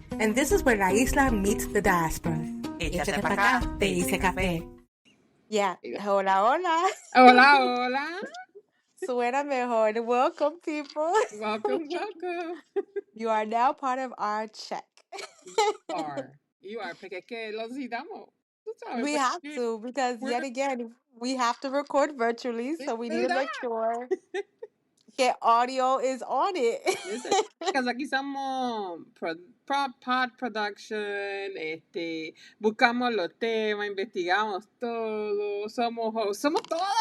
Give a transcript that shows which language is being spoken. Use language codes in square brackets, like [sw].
[en] And this is where la isla meets the diaspora. [es] Échate pa' acá, te hice café. Yeah. Hola, hola. Hola, hola. Suena mejor. [en] Welcome, people. Welcome, welcome. You are now part of our check. You are, [es] porque es que lo necesitamos. Tú sabes, [en] We have to, because yet again, we have to record virtually, so we need to make sure that audio is on it. [es] Because aquí somos pod production, buscamos los temas, investigamos todo, somos hosts, somos todo.